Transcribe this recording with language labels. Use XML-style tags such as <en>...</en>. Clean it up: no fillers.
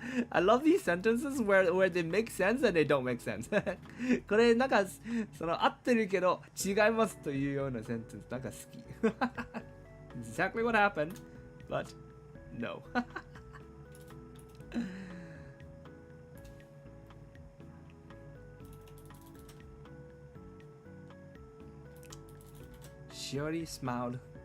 <en>I love these sentences where they make sense and they don't make sense.</en> <ja>これなんかその合ってるけど違いますというようなセンテンスなんか好き。</ja> <en>Exactly what happened, but no. Shiori smiled.</en>